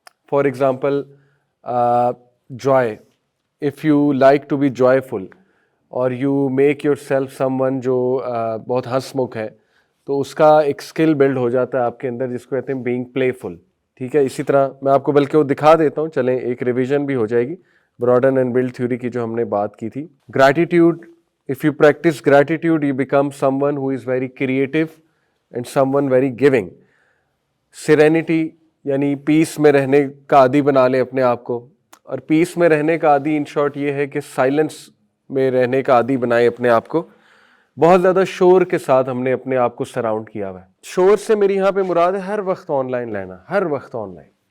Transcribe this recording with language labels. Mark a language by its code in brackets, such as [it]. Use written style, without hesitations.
[en] for example joy, if you like to be joyful اور you make yourself someone [ur] جو بہت ہنس مکھ ہے, تو اس کا ایک سکل بلڈ ہو جاتا ہے آپ کے اندر جس کو کہتے ہیں [en] Being playful. [ur] ٹھیک ہے, اسی طرح میں آپ کو بلکہ وہ دکھا دیتا ہوں, چلیں ایک ریویژن بھی ہو جائے گی براڈن اینڈ بلڈ تھیوری کی جو ہم نے بات کی تھی. [en] Gratitude, if you practice gratitude you become someone who is very creative and someone very giving. [ur] serenity یعنی پیس میں رہنے کا عادی بنا لیں اپنے آپ کو, اور پیس میں رہنے کا عادی [en] in short [ur] یہ ہے کہ سائلنس میں رہنے کا عادی بنائیں اپنے آپ کو. بہت زیادہ شور کے ساتھ ہم نے اپنے آپ کو سراؤنڈ کیا ہوا ہے. شور سے میری یہاں پہ مراد ہے ہر وقت آن لائن لینا, ہر وقت آن لائن.